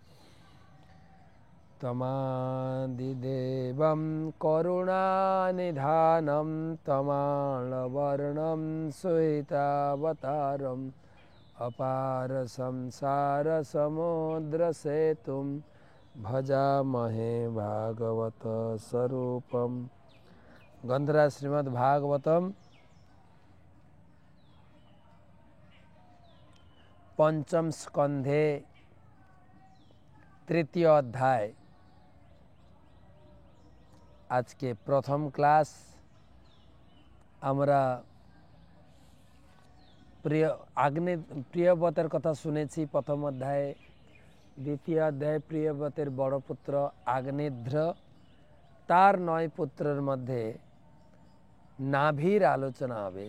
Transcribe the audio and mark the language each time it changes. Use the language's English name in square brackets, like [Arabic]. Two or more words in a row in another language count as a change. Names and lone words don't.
[Sanskrit] तमादिदेवं करुणानिधानं तमालवर्णं सुहितावतारम् अपार संसार समुद्रसेतुं भजामहे भागवत स्वरूपम्। [Bangla] গ্রন্থরাজ শ্রীমদ্ ভাগবতম পঞ্চম স্কন্ধে তৃতীয় অধ্যায় আজ কে প্রথম ক্লাস আমরা প্রিয়ব্রতের কথা শুনেছি প্রথম অধ্যায়ে। দ্বিতীয় অধ্যায়ে প্রিয়ব্রতের বড় পুত্র আগ্নেধ্র তার 9 পুত্রের মধ্যে নাভির আলোচনা হবে।